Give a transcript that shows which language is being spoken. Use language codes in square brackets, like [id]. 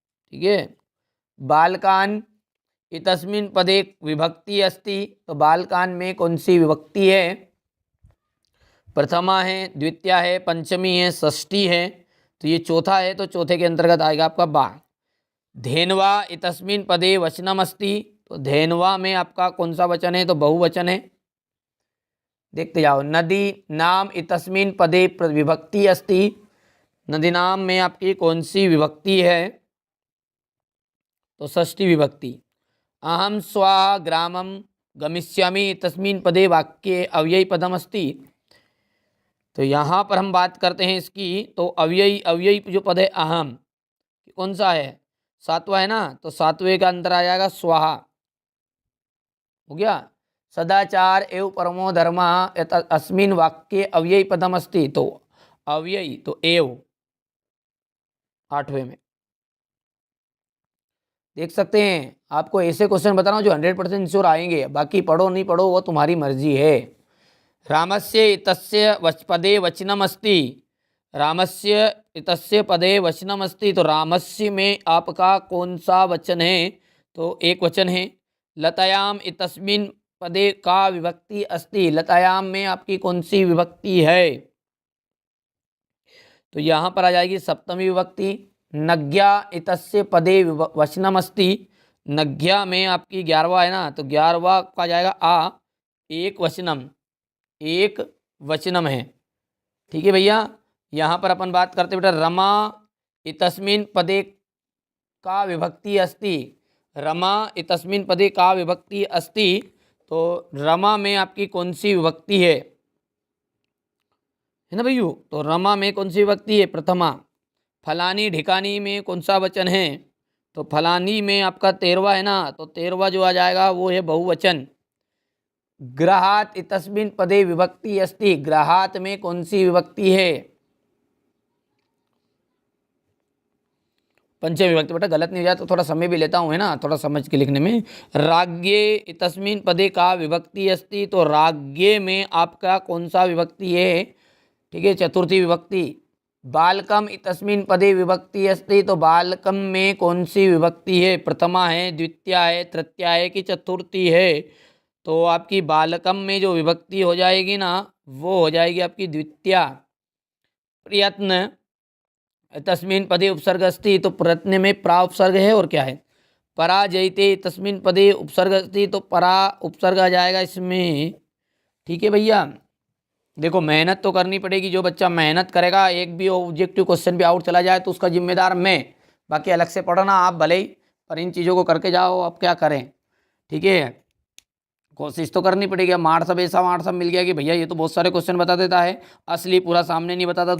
[hi] ठीक है, [sa] बालकान इतस्मिन् पदे विभक्ति अस्ति, [hi] तो बालकान में कौन सी विभक्ति है? प्रथमा है, द्वितीया है, पंचमी है, षष्ठी है, तो ये चौथा है, तो चौथे के अंतर्गत आएगा आपका बा। [sa] धेनवा इतस्मिन् पदे वचनम अस्ति, [hi] तो धेनवा में आपका कौन सा वचन है? तो बहुवचन है। देखते जाओ। [sa] नदी नाम इतस्मिन् पदे विभक्ति अस्ति। [hi] नदी नाम में आपकी कौन सी विभक्ति है? तो षष्ठी विभक्ति। [sa] अहम स्वा ग्रामम गमिष्यामि तस्मिन् पदे वाक्ये अव्ययी पदम अस्ति। [hi] तो यहाँ पर हम बात करते हैं इसकी, तो अव्ययी जो पद है अहम, कौन सा है? सातवां है ना, तो सातवें का अंतर आ जाएगा स्वाहा। हो गया। [sa] सदाचार एवं परमो धर्म अस्मिन् वाक्ये अव्ययी पदम अस्ति। [hi] तो अव्ययी तो एव, आठवें में देख सकते हैं। आपको ऐसे क्वेश्चन बता रहा हूँ जो 100% श्योर आएंगे, बाकी पढ़ो नहीं पढ़ो वो तुम्हारी मर्जी है। [sa] रामस्य इतस्य पदे वचनम अस्ति। रामस्य इतस्य पदे वचनम अस्ति। [hi] तो रामस्य में आपका कौन सा वचन है? तो एक वचन है। [sa] लतायाम इतस्मिन् पदे का विभक्ति अस्ति। [hi] लतायाम में आपकी कौन सी विभक्ति है? तो यहाँ पर आ जाएगी सप्तमी विभक्ति। [sa] नज्ञा इतस्य पदे वचनम अस्ति। [hi] नज्ञा में आपकी 11वां है ना, तो 11वां का जाएगा आ एक वचनम, एक वचनम है। ठीक है भैया। यहाँ पर अपन बात करते बेटा [sa] रमा इतस्मिन् पदे का विभक्ति अस्ति। रमा इतस्मिन् पदे का विभक्ति अस्ति। [hi] तो रमा में आपकी कौन सी विभक्ति है ना भैया? तो रमा में कौन सी विभक्ति है? प्रथमा। फलानी ढिकानी में कौन सा वचन है? तो फलानी में आपका 13वां है ना, तो 13वां जो आ जाएगा वो है बहुवचन। [sa] ग्रहात इतस्मिन् पदे विभक्ति अस्ति। [hi] ग्रहात में कौन सी विभक्ति है? पंचमी विभक्ति। बेटा गलत नहीं हो जाए तो थोड़ा समय भी लेता हूँ है ना, थोड़ा समझ के लिखने में। [sa] राज्ञे इतस्मिन् पदे का विभक्ति अस्ति। [hi] तो राज्ञे में आपका कौन सा विभक्ति है? ठीक है, चतुर्थी विभक्ति। [sa] बालकम इतस्मिन् पदे विभक्ति अस्ति। [hi] तो बालकम में कौन सी विभक्ति है? प्रथमा है, द्वितीया है, तृतीया है कि चतुर्थी है? तो आपकी बालकम में जो विभक्ति हो जाएगी ना, वो हो जाएगी आपकी द्वितीया। [sa] प्रयत्न तस्मिन् पदे उपसर्ग अस्ति। [hi] तो प्रयत्न में प्रा उपसर्ग है और क्या है? [sa] पराजयते तस्मिन् पदे उपसर्ग अस्ति। [hi] तो परा उपसर्ग आ जाएगा इसमें। ठीक है भैया। देखो मेहनत तो करनी पड़ेगी। जो बच्चा मेहनत करेगा, एक भी ऑब्जेक्टिव क्वेश्चन भी आउट चला जाए तो उसका जिम्मेदार मैं, बाकी अलग से पढ़ना आप भले ही, पर इन चीज़ों को करके जाओ। अब क्या करें? ठीक है, कोशिश तो करनी पड़ेगी। अब मार सब ऐसा मार सब मिल गया कि भैया ये तो बहुत सारे क्वेश्चन बता देता है, असली पूरा सामने नहीं बताता।